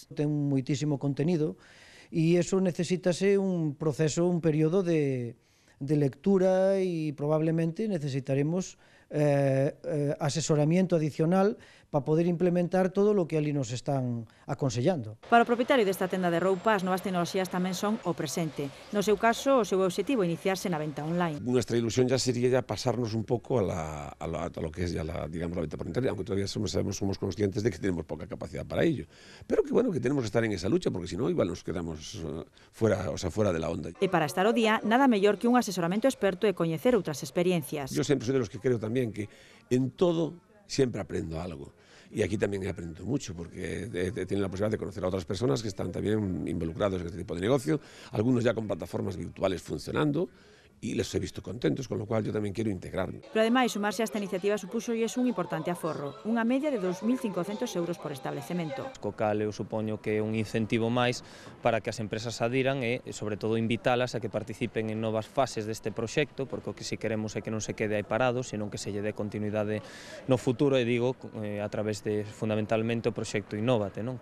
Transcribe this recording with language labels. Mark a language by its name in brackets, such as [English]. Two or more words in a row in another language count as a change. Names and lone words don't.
[Galician] Ten moitísimo contenido e iso necesítase un proceso, un período de lectura e probablemente necesitaremos asesoramiento adicional para poder implementar todo o que ali nos están aconsellando. Para o propietario desta tenda de roupa, as novas tecnoloxías tamén son o presente. No seu caso, o seu objetivo é iniciarse na venta online. [Spanish] Nuestra ilusión ya sería pasarnos un poco a lo que es ya la venta por internet, aunque todavía somos conscientes de que tenemos poca capacidad para ello. Pero que bueno, que tenemos que estar en esa lucha, porque si no, igual nos quedamos fuera de la onda. [Galician] E para estar ao día, nada mellor que un asesoramento experto e coñecer outras experiencias. [Spanish] Yo sempre soy de los que creo también que en todo siempre aprendo algo. Y aquí también he aprendido mucho, porque he tenido la posibilidad de conocer a otras personas que están también involucrados en este tipo de negocio, algunos ya con plataformas virtuales funcionando, y les he visto contentos, con lo cual [Galician] yo tamén quero integrarme. Pero ademais, sumarse a esta iniciativa supuxolles un importante aforro, unha media de 2.500 euros por establecemento. Co cal eu supoño que é un incentivo máis para que as empresas adiran e, sobre todo, invitalas a que participen en novas fases deste proxecto, porque o que si queremos é que non se quede aí parado, senón que se lle dé continuidade no futuro, e digo, a través de, fundamentalmente, o proxecto Innóvate, non?